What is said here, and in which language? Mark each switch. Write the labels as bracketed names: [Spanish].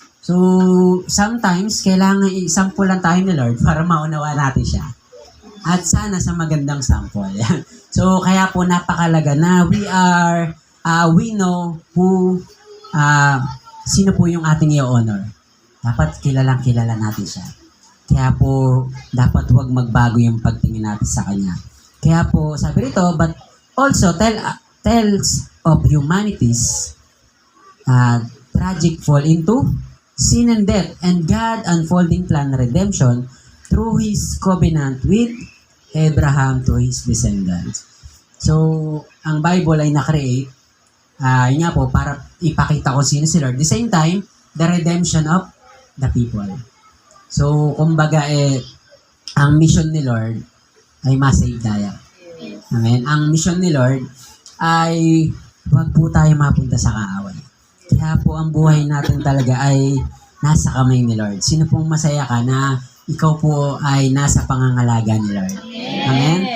[Filipino] So, sometimes, kailangan i-sample tayo ni Lord para maunawa natin siya. At sana sa magandang sample. So, kaya po napakalaga na [English] we know who, [Filipino] sino po yung ating i-honor. Dapat kilala natin siya. Kaya po, dapat huwag magbago yung pagtingin natin sa Kanya. Kaya po, sabi rito, [English] but also tells of humanity's tragic fall into sin and death, and God unfolding plan redemption through His covenant with Abraham to his descendants. [Filipino] So, ang Bible ay na-create, yun nga po, para ipakita ko sino si Lord. [English] At the same time, the redemption of the people. [Filipino] So, kumbaga ang mission ni Lord ay masave tayo. Amen? Ang mission ni Lord ay huwag po tayo mapunta sa kaaway. Kaya po ang buhay natin talaga ay nasa kamay ni Lord. Sino pong masaya ka na ikaw po ay nasa pangangalaga ni Lord? Amen?